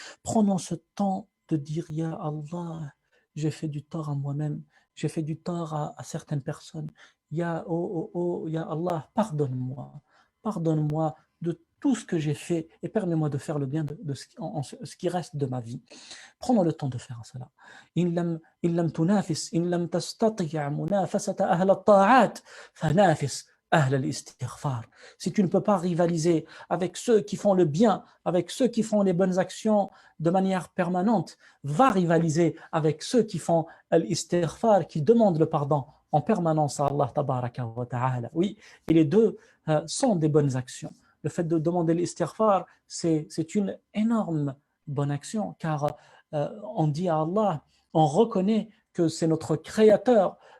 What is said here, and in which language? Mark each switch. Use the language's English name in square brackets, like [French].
[French] Prenons ce temps de dire Ya Allah, j'ai fait du tort à moi-même, j'ai fait du tort à certaines personnes. Ya Allah, pardonne-moi de tout ce que j'ai fait et permets-moi de faire le bien de ce qui reste de ma vie. Prenons le temps de faire cela. [Arabic] إن لم تنافس إن لم تستطيع منافسة أهل الطاعات فنافس أهل الاستغفار. [French] Si tu ne peux pas rivaliser avec ceux qui font le bien, avec ceux qui font les bonnes actions de manière permanente, va rivaliser avec ceux qui font l'istighfar, qui demandent le pardon en permanence à Allah tabaraka wa ta'ala. Oui, et les deux sont des bonnes actions. Le fait de demander l'istighfar, c'est une énorme bonne action, car on dit à Allah, on reconnaît que c'est notre créateur.